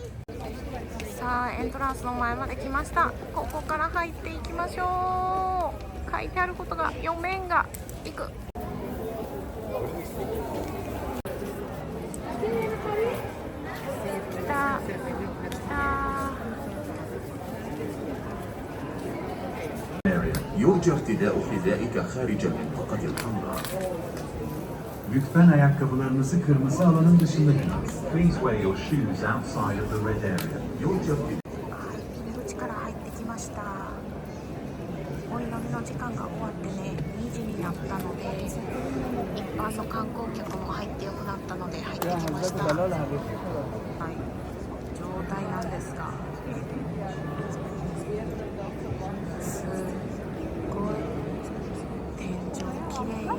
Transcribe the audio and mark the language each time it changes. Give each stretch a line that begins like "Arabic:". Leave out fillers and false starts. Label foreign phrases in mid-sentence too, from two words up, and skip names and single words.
Japanese: さあエントランスの前まで来ました。ここから入っていきましょう。書いてあることが読めんが行く。来た来た。
Arabic: يرجى ارتداء حذائك خارج المنطقة الحمراء.
Turkish: Lütfen ayakkabılarınızı kırmızı alanın dışında giyiniz.
English: Please wear your shoes outside of the red area.
Arabic: يرجى ارتداء
Japanese: 入り口から入ってきました。お祈りの時間が終わってね2時になったので、一般の観光客も入ってよくなったので入ってきました。はい、状態なんですが、すごい天井きれい。